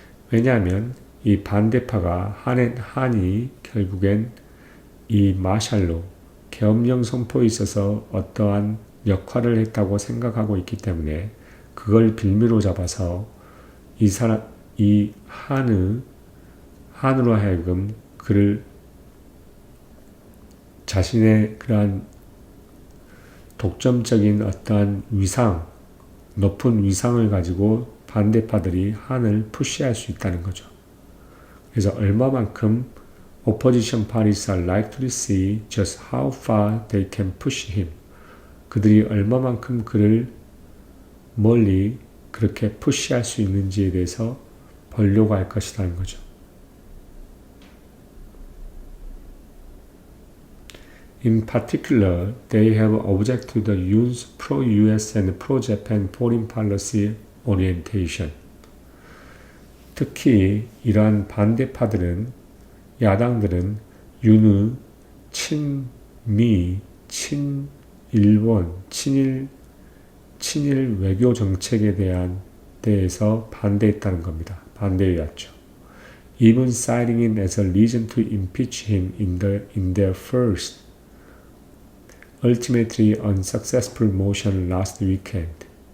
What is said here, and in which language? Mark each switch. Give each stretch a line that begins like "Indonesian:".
Korean: 왜냐하면 이 반대파가 한이 결국엔 이 마샬로 계엄령 선포에 있어서 어떠한 역할을 했다고 생각하고 있기 때문에 그걸 빌미로 잡아서 이 한으로 하여금 그를 자신의 그러한 독점적인 어떠한 위상, 높은 위상을 가지고 반대파들이 한을 푸시할 수 있다는 거죠. 그래서 얼마만큼
English: opposition parties are likely to see just how far they can push him.
Korean: 그들이 얼마만큼 그를 멀리 그렇게 푸시할 수 있는지에 대해서 보려고 할 것이라는 거죠.
English: In particular, they have objected to the Yoon's pro-US and pro-Japan foreign policy orientation.
Korean: 특히 이러한 반대파들은, 야당들은 윤의 친미, 친일본, 친일 외교 정책에 대해서 반대했다는 겁니다. 반대해왔죠.
English: Even citing it as a reason to impeach him in their first, ultimately unsuccessful motion last weekend.